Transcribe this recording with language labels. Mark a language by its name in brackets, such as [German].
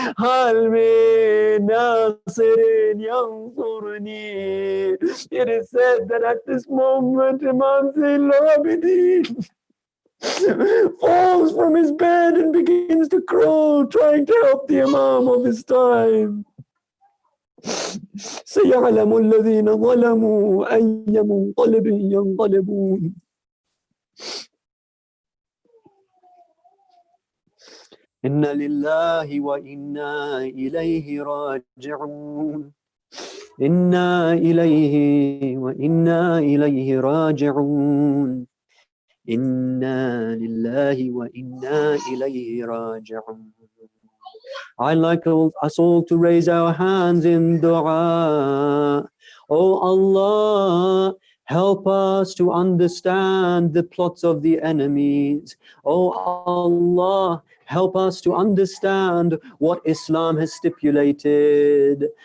[Arabic] Hal min nasirin yansurni. [English] It is said that at this moment, Imam Zayn al-Abidin falls from his bed and begins to crawl, trying to help the Imam of his time. [Arabic] سيعلم الذين ظلموا أي منقلب ينقلبون. إنا لله وإنا إليه راجعون. إنا إليه وإنا إليه راجعون. إنا لله وإنا إليه راجعون. [English] I'd like us all to raise our hands in dua. Oh Allah, help us to understand the plots of the enemies. Oh Allah, help us to understand what Islam has stipulated.